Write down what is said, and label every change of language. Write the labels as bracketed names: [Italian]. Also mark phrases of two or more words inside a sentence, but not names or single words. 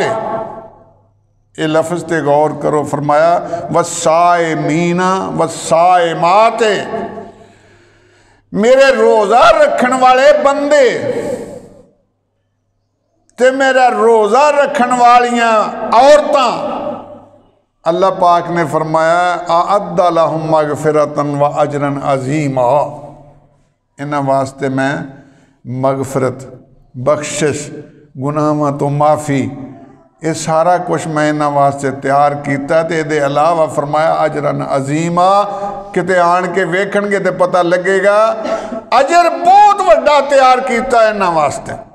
[Punjabi] ਯੇ ਲਫ਼ਜ਼ ਤੇ ਗ਼ੌਰ ਕਰੋ, ਫ਼ਰਮਾਇਆ [Arabic] والصائمين والصائمات, [Punjabi] ਮੇਰੇ ਰੋਜ਼ਾ ਰਖਨ ਵਾਲੇ ਬੰਦੇ ਤੇ ਮੇਰਾ ਰੋਜ਼ਾ ਰਖਨ ਵਾਲੀਆਂ ਔਰਤਾਂ, ਅੱਲਾਹ ਪਾਕ ਨੇ ਫ਼ਰਮਾਇਆ [Arabic] أعد لهم مغفرة وأجرا عظيما, [Punjabi] ਇਨ੍ਹਾਂ ਵਾਸਤੇ ਮੈਂ ਮਗ਼ਫ਼ਿਰਤ ਬਖ਼ਸ਼ਿਸ਼ ਗੁਨਾਹਾਂ ਤੋ ਮਾਫ਼ੀ ਯੇ ਸਾਰਾ ਕੁਛ ਮੈਂ ਇਨ੍ਹਾਂ ਵਾਸਤੇ ਤਿਆਰ ਕੀਆ। ਤੋ ਯੇ ਅਲਾਵਾ ਫ਼ਰਮਾਇਆ [Arabic] أجرا عظيما, [Punjabi] ਕਿਤੇ ਆਨ ਕੇ ਵੇਖਣਗੇ ਤੋ ਪਤਾ ਲਗੇਗਾ ਅਜਰ ਬਹੁਤ ਵੱਡਾ ਤਿਆਰ ਕੀਆ ਇਨ੍ਹਾਂ ਵਾਸਤੇ।